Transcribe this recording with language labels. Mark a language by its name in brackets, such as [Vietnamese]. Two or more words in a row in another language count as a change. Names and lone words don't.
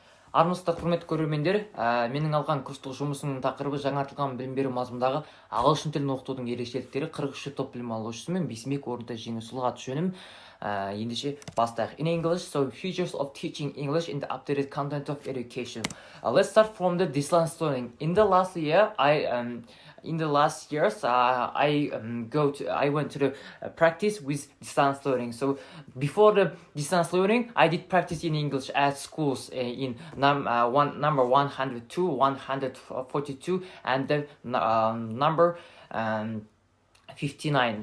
[Kazakh] Армысыздар құрметті көрермендер, менің алған курстық жұмысының тақырыбы жаңартылған білім беру мазмұнындағы ағылшын тілін оқытудың ерекшеліктері 43 топ білім алушысы мен 5 орында жеңісұлы аты жөнім. Ендеше бастайық. [English] In English, so features of teaching English in the updated content of education. Let's start from the distance learning. In the last year, in the last years, I went to the practice with distance learning. So before the distance learning, I did practice in English at schools in number 102, 142, and the number 59.